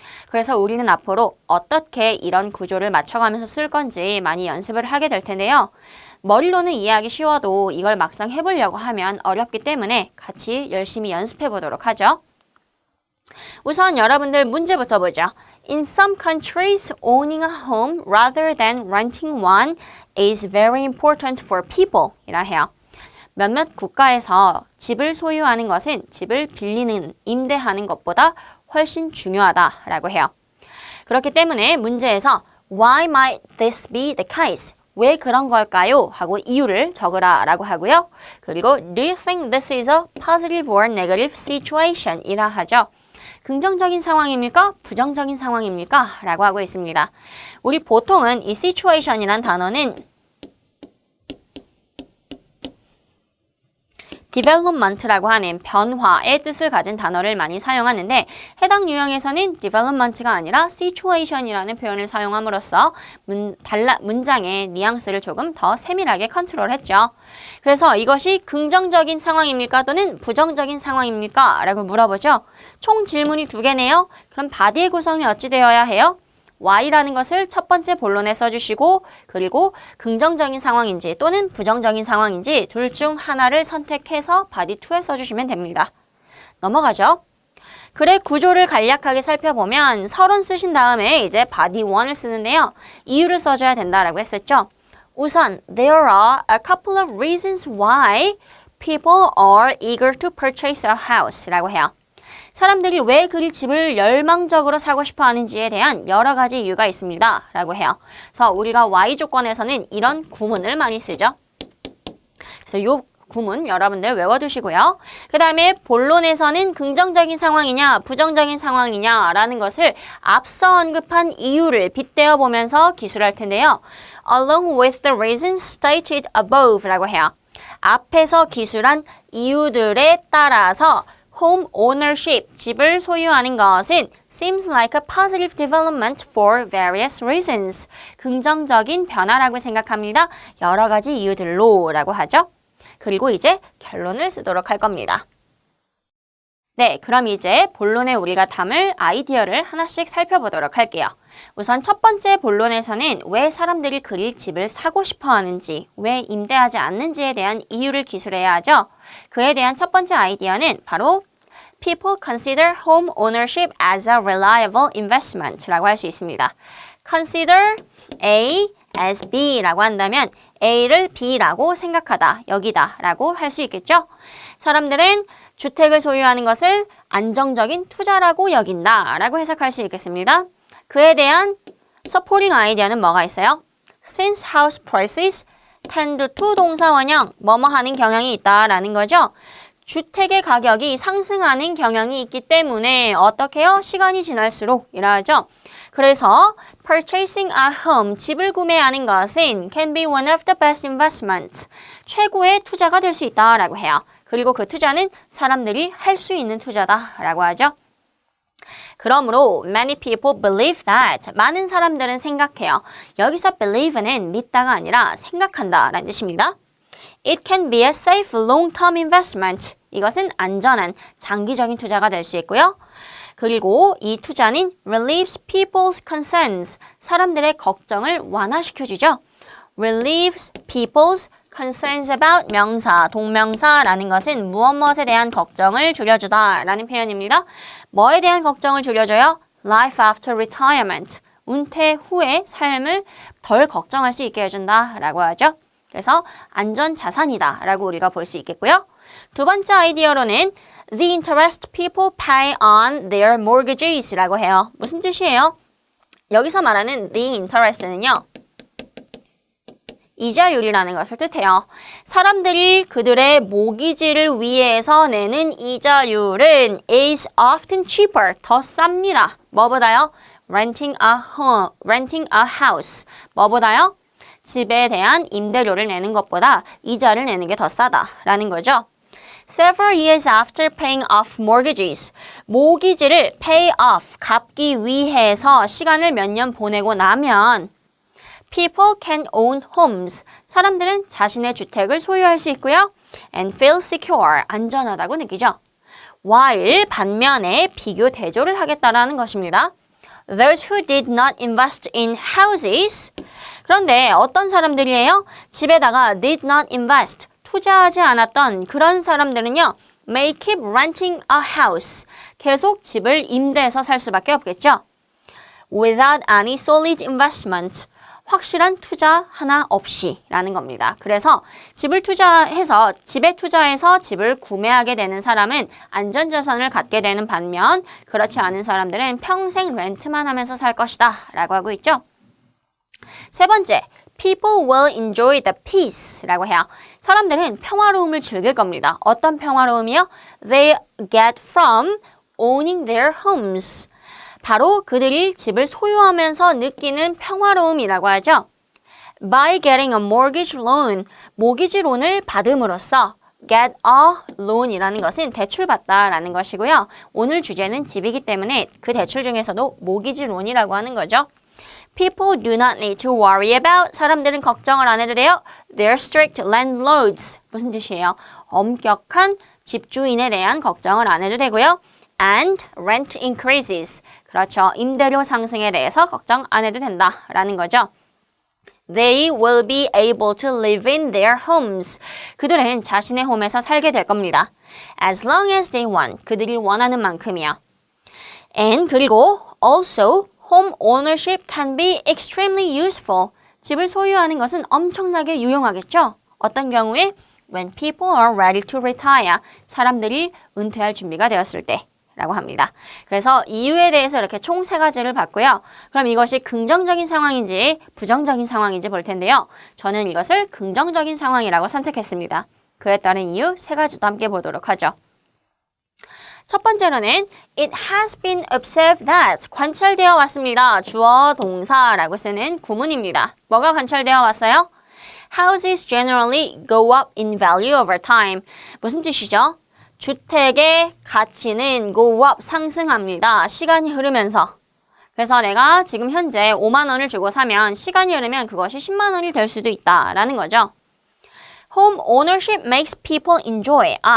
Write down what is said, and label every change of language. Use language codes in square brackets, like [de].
[ko] 그래서 우리는 앞으로 어떻게 이런 구조를 맞춰가면서 쓸 건지 많이 연습을 하게 될 텐데요. 머리로는 이해하기 쉬워도 이걸 막상 해보려고 하면 어렵기 때문에 같이 열심히 연습해 보도록 하죠. 우선 여러분들 문제부터 보죠. [en] In some countries, owning a home rather than renting one is very important for people [ko] 이라 해요. 몇몇 국가에서 집을 소유하는 것은 집을 빌리는, 임대하는 것보다 훨씬 중요하다라고 해요. 그렇기 때문에 문제에서 [en] Why might this be the case? [ko] 왜 그런 걸까요? 하고 이유를 적으라 라고 하고요. [en] 그리고 Do you think this is a positive or negative situation? [ko] 이라 하죠. 긍정적인 상황입니까? 부정적인 상황입니까? 라고 하고 있습니다. 우리 보통은 이 situation이란 단어는 development라고 하는 변화의 뜻을 가진 단어를 많이 사용하는데 해당 유형에서는 development가 아니라 situation이라는 표현을 사용함으로써 문장의 뉘앙스를 조금 더 세밀하게 컨트롤했죠. 그래서 이것이 긍정적인 상황입니까? 또는 부정적인 상황입니까? 라고 물어보죠. 총 질문이 2개네요. 그럼 바디의 구성이 어찌 되어야 해요? Y라는 것을 첫 번째 본론에 써주시고 그리고 긍정적인 상황인지 또는 부정적인 상황인지 둘 중 하나를 선택해서 바디 2에 써주시면 됩니다. 넘어가죠. 글의 구조를 간략하게 살펴보면 서론 쓰신 다음에 이제 바디 1을 쓰는데요. 이유를 써줘야 된다라고 했었죠. 우선 [en] There are a couple of reasons why people are eager to purchase a house [ko] 라고 해요. 사람들이 왜 집을 열망적으로 사고 싶어 하는지에 대한 여러 가지 이유가 있습니다. 라고 해요. 그래서 우리가 Y 조건에서는 이런 구문을 많이 쓰죠. 그래서 이 구문 여러분들 외워두시고요. 그 다음에 본론에서는 긍정적인 상황이냐 부정적인 상황이냐 라는 것을 앞서 언급한 이유를 빗대어 보면서 기술할 텐데요. [en] Along with the reasons stated above 라고 해요. [ko] 앞에서 기술한 이유들에 따라서 [en] home ownership, [ko] 집을 소유하는 것은 [en] seems like a positive development for various reasons. [ko] 긍정적인 변화라고 생각합니다. 여러 가지 이유들로 라고 하죠. 그리고 이제 결론을 쓰도록 할 겁니다. 네, 그럼 이제 본론에 우리가 담을 아이디어를 하나씩 살펴보도록 할게요. 우선 첫 번째 본론에서는 왜 사람들이 집을 사고 싶어 하는지, 왜 임대하지 않는지에 대한 이유를 기술해야 하죠. 그에 대한 첫 번째 아이디어는 바로 [en] People consider home ownership as a reliable investment [ko] 라고 할 수 있습니다. Consider A as B라고 한다면 A를 B라고 생각하다, 여기다 라고 할 수 있겠죠. 사람들은 주택을 소유하는 것을 안정적인 투자라고 여긴다 라고 해석할 수 있겠습니다. 그에 대한 supporting 아이디어는 뭐가 있어요? [en] Since house prices tend to [ko] 동사원형 뭐뭐 하는 경향이 있다라는 거죠. 주택의 가격이 상승하는 경향이 있기 때문에 어떻게 해요? 시간이 지날수록 이라 하죠. 그래서 [en] purchasing a home, [ko] 집을 구매하는 것은 [en] can be one of the best investments. [ko] 최고의 투자가 될 수 있다라고 해요. 그리고 그 투자는 사람들이 할 수 있는 투자다라고 하죠. 그러므로 [en] many people believe that. [ko] 많은 사람들은 생각해요. 여기서 believe는 믿다가 아니라 생각한다라는 뜻입니다. [en] It can be a safe long-term investment. [ko] 이것은 안전한 장기적인 투자가 될 수 있고요. 그리고 이 투자는 [en] relieves people's concerns. [ko] 사람들의 걱정을 완화시켜주죠. [en] relieves people's concerns about [ko] 명사, 동명사라는 것은 무엇에 대한 걱정을 줄여주다 라는 표현입니다. 뭐에 대한 걱정을 줄여줘요? [en] Life after retirement. [ko] 은퇴 후의 삶을 덜 걱정할 수 있게 해준다 라고 하죠. 그래서 안전자산이다 라고 우리가 볼 수 있겠고요. 두 번째 아이디어로는 [en] the interest people pay on their mortgages [ko] 라고 해요. 무슨 뜻이에요? 여기서 말하는 the interest는요. 이자율이라는 것을 뜻해요. 사람들이 그들의 모기지를 위해서 내는 이자율은 [en] is often cheaper, [ko] 더 쌉니다. 뭐보다요? [en] renting a house. 뭐보다요? [ko] 집에 대한 임대료를 내는 것보다 이자를 내는 게 더 싸다라는 거죠. [en] Several years after paying off mortgages. [ko] 모기지를 pay off, 갚기 위해서 시간을 몇 년 보내고 나면 [en] people can own homes. [ko] 사람들은 자신의 주택을 소유할 수 있고요. [en] and feel secure. [ko] 안전하다고 느끼죠. [en] while [ko] 반면에 비교 대조를 하겠다라는 것입니다. [en] Those who did not invest in houses. [ko] 그런데 어떤 사람들이에요? 집에다가 [en] did not invest. [ko] 투자하지 않았던 그런 사람들은요. [en] may keep renting a house. [ko] 계속 집을 임대해서 살 수밖에 없겠죠. [en] without any solid investment. [ko] 확실한 투자 하나 없이 라는 겁니다. 그래서 집에 투자해서 집을 구매하게 되는 사람은 안전자산을 갖게 되는 반면 그렇지 않은 사람들은 평생 렌트만 하면서 살 것이다 라고 하고 있죠. 세 번째, [en] people will enjoy the peace [ko] 라고 해요. 사람들은 평화로움을 즐길 겁니다. 어떤 평화로움이요? [en] They get from owning their homes. [ko] 바로 그들이 집을 소유하면서 느끼는 평화로움이라고 하죠. [en] By getting a mortgage loan, [ko] 모기지론을 받음으로써 [en] get a loan이라는 것은 [ko] 대출받다라는 것이고요. 오늘 주제는 집이기 때문에 그 대출 중에서도 모기지론이라고 하는 거죠. [en] People do not need to worry about, [ko] 사람들은 걱정을 안 해도 돼요. [en] Their strict landlords, [ko] 무슨 뜻이에요? 엄격한 집주인에 대한 걱정을 안 해도 되고요. [en] And rent increases, [ko] 그렇죠. 임대료 상승에 대해서 걱정 안 해도 된다라는 거죠. [en] They will be able to live in their homes. [ko] 그들은 자신의 홈에서 살게 될 겁니다. [en] As long as they want. [ko] 그들이 원하는 만큼이요. [en] And [ko] 그리고 [en] also home ownership can be extremely useful. [ko] 집을 소유하는 것은 엄청나게 유용하겠죠. 어떤 경우에 [en] when people are ready to retire. [ko] 사람들이 은퇴할 준비가 되었을 때. 라고 합니다. 그래서 이유에 대해서 이렇게 총 3가지를 봤고요. 그럼 이것이 긍정적인 상황인지 부정적인 상황인지 볼 텐데요. 저는 이것을 긍정적인 상황이라고 선택했습니다. 그에 따른 이유 3가지도 함께 보도록 하죠. 첫 번째로는 [en] It has been observed that [ko] 관찰되어 왔습니다. 주어 동사라고 쓰는 구문입니다. 뭐가 관찰되어 왔어요? [en] Houses generally go up in value over time. [ko] 무슨 뜻이죠? 주택의 가치는 go up, 상승합니다. 시간이 흐르면서. 그래서 내가 지금 현재 5만 원을 주고 사면 시간이 흐르면 그것이 10만 원이 될 수도 있다라는 거죠. [en] Home ownership makes people enjoy.